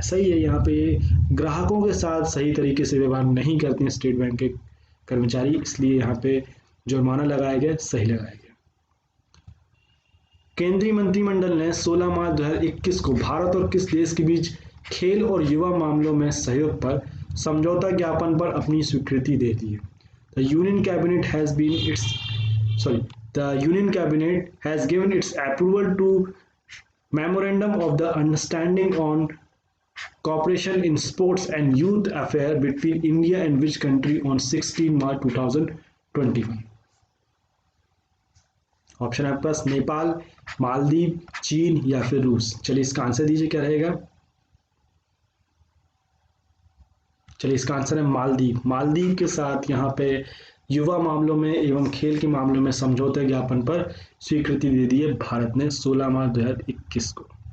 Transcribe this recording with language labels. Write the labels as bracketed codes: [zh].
[hi] सही है, यहाँ पे ग्राहकों के साथ सही तरीके से व्यवहार नहीं करते हैं स्टेट बैंक के कर्मचारी, इसलिए यहाँ पे जुर्माना लगाया गया, सही लगाया गया। केंद्रीय मंत्रिमंडल ने 16 मार्च 2021 को भारत और किस देश के बीच खेल और युवा मामलों में सहयोग पर समझौता ज्ञापन पर अपनी स्वीकृति दे दी है? [en] The union cabinet has been its sorry the union cabinet has given its approval to memorandum of the understanding on cooperation in sports and youth affairs between India and which country on 16 March 2021? [hi] Option है आपके पास नेपाल, मालदीव, चीन या फिर रूस। चलिए इसका answer दीजिए, क्या रहेगा? चलिए इसका आंसर है मालदीव। मालदीव के साथ यहाँ पे युवा मामलों में एवं खेल के मामलों में समझौता ज्ञापन पर स्वीकृति दे दी है भारत ने 16 मार्च 2021 को।